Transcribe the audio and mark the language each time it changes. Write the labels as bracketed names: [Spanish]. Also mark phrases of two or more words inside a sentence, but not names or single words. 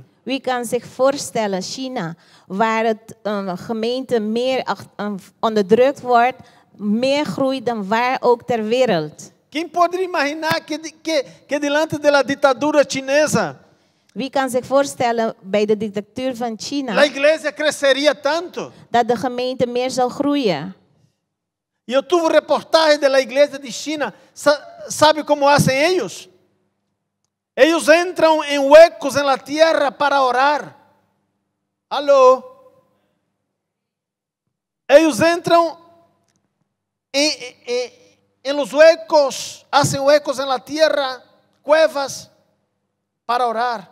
[Dutch] Wie kan zich voorstellen, China, waar het gemeente meer onderdrukt wordt, meer groeit dan waar ook ter wereld? [Spanish] ¿Quién podría imaginar que delante de la dictadura chinesa [Dutch] Wie kan zich voorstellen bij de dictatuur van [Spanish] la China iglesia crecería tanto? [Dutch] dat de gemeente meer zal groeien? [Spanish] Yo tuve reportajes de la iglesia de China. ¿Sabe cómo hacen ellos? Ellos entran en huecos en la tierra para orar. ¿Aló? Ellos entran en los huecos, hacen huecos en la tierra, cuevas, para orar.